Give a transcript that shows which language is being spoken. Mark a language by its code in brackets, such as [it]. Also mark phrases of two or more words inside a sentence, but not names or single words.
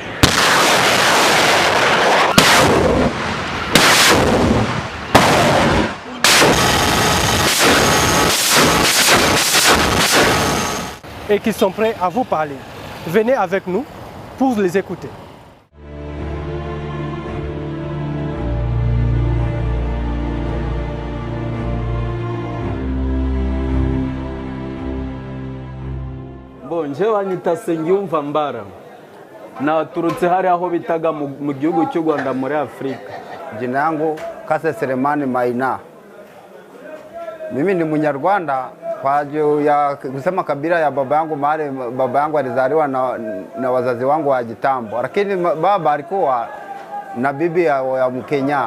[fr] Et qui sont prêts à vous parler. Venez avec nous pour les écouter. Bon, [rw] njyewe nita Nsengiyumva Mbara. Naturutse hari aho bitaga mu gihugu cy'u Rwanda muri Afrika. [sw] Jina yangu Kase Selemani Maina. Mimi ni Mnyarwanda. Kwa juu ya kusema kabila ya baba yangu mahali baba yangu alizaliwa na wazazi wangu wa kitambo. Lakini baba alikuwa na bibi ya Mkenya.